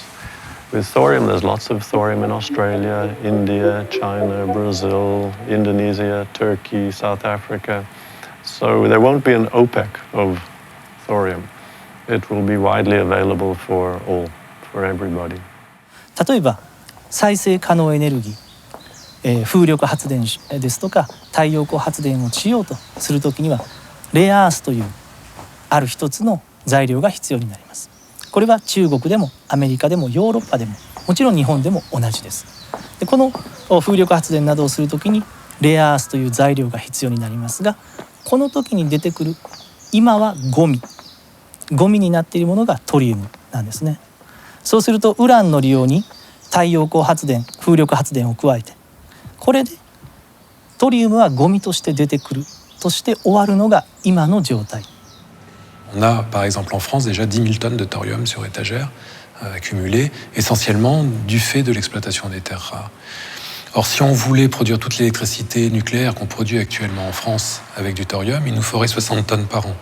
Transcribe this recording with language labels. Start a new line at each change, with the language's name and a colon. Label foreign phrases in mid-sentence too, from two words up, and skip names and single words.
English: With thorium, there's lots of thorium in Australia, India, China, Brazil, Indonesia, Turkey, South Africa. So there won't be an OPEC of thorium. It will be widely available for all, for everybody.
Japanese: 例えば再生可能エネルギー、風力発電ですとか太陽光発電をしようとするときにはレアアースというある一つの材料が必要になります。これは中国でもアメリカでもヨーロッパでももちろん日本でも同じです。でこの風力発電などをするときにレアアースという材料が必要になりますが、この時に出てくる今はゴミゴミになっているものがトリウムなんですね。そうするとウランの利用に太陽光発電、風力発電を加えて、これでトリウムはゴミとして出てくるとして終わるのが今の状態。
French: On a par exemple en France déjà 10 000 tonnes de thorium sur étagère accumulées, essentiellement du fait de l'exploitation des terres rares. Or, si on voulait produire toute l'électricité nucléaire qu'on produit actuellement en France avec du thorium, il nous faudrait 60 tonnes par an.